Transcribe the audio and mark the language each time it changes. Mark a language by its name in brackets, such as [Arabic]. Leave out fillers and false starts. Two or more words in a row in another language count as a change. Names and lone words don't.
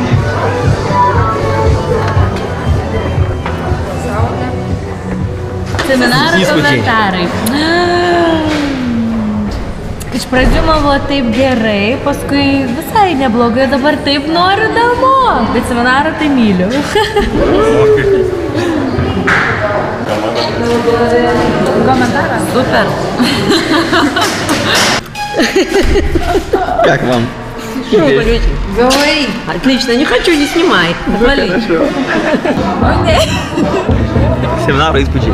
[Lithuanian] Seminaro komentarai. Iš pradžių man buvo taip gerai, paskui visai neblogai, dabar taip noriu namo, bet seminarą tai myliu. [Russian] Комментарий? Супер. Как вам? Говори. Отлично, не хочу, не снимай. Отвали. [Lithuanian] Семинару įspūdžiai.